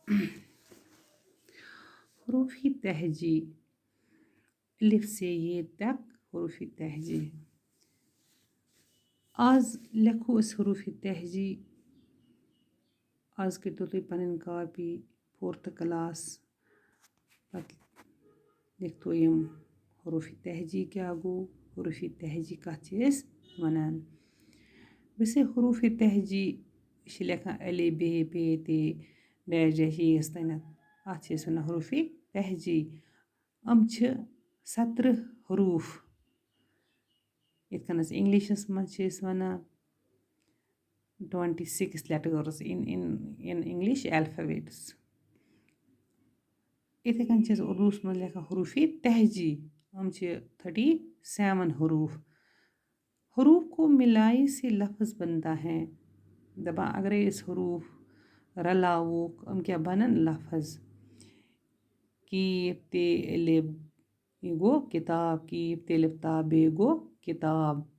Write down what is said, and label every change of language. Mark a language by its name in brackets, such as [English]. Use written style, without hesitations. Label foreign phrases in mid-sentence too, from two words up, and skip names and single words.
[Hindi] हुरूफ़ी तहजी अलिफ से ये तक हुरूफ़ी तहजी। [Kashmiri] आज लेखो अस हुरूफ़ी तहजी। आज करो तुम पन कापी 4th क्लास लिखतो यम हुरूफ़ी तहजी क्या गो हुरूफ़ी तहजी कथ वनान। वैसे हुरूफ़ी तहजी लेखा अले बे पे ते डैश डैश यस तनत अत वनान हुरूफ़ी तहजी। 17 हुरूफ इतकनस इंग्लिशस मज वनान [English] 26 letters in English alphabets। [Kashmiri] इथे कन उर्दूस मज लेखा हुरूफ़ी तहजी 37 हुरूफ। [Hindi] हुरूफ को मिलाई से लफ्ज़ बनता है। [Kashmiri] दबा अगर इस हुरूफ रलावो क्या बनन लफ्ज़। कीफ ते लिब ये गो किताब कीफ ते लिब ताब ये गो किताब।